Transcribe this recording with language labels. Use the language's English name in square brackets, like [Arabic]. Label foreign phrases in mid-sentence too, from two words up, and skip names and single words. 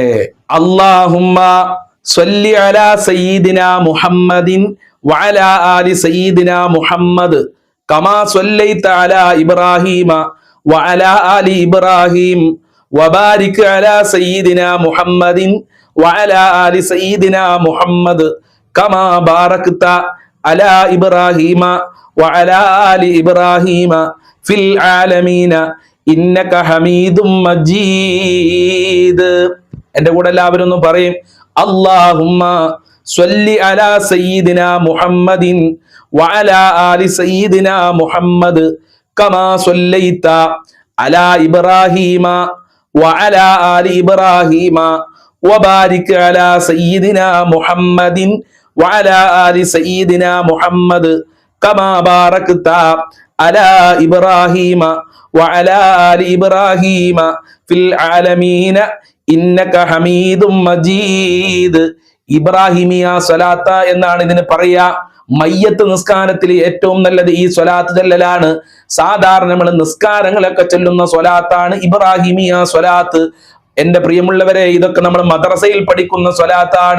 [Arabic] اللهم صل على سيدنا محمد وعلى آل سيدنا محمد كما صليت على إبراهيم وعلى آل إبراهيم وبارك على سيدنا محمد وعلى آل سيدنا محمد كما باركت على إبراهيم وعلى آل إبراهيم في العالمين إنك حميد مجيد. [Malayalam] എൻ്റെ കൂടെ എല്ലാവരും ഒന്ന് പറയും, [Arabic] اللهم صل على سيدنا محمد وعلى آل سيدنا محمد كما صليت على إبراهيم وعلى آل إبراهيم وبارك على سيدنا محمد وعلى آل سيدنا محمد كما باركت على إبراهيم وعلى آل إبراهيم في العالمين إنك حميد مجيد. [Malayalam] ഇബ്രാഹിമിയ സ്വലാത്ത എന്നാണ് ഇതിന് പറയാ. മയ്യത്ത് നിസ്കാരത്തിൽ ഏറ്റവും നല്ലത് ഈ സ്വലാത്ത് ചൊല്ലലാണ്. സാധാരണ നമ്മൾ നിസ്കാരങ്ങളൊക്കെ ചൊല്ലുന്ന സ്വലാത്താണ് ഇബ്രാഹിമിയ സ്വലാത്ത്. എന്റെ പ്രിയമുള്ളവരെ, ഇതൊക്കെ നമ്മൾ മദ്രസയിൽ പഠിക്കുന്ന സ്വലാത്താണ്.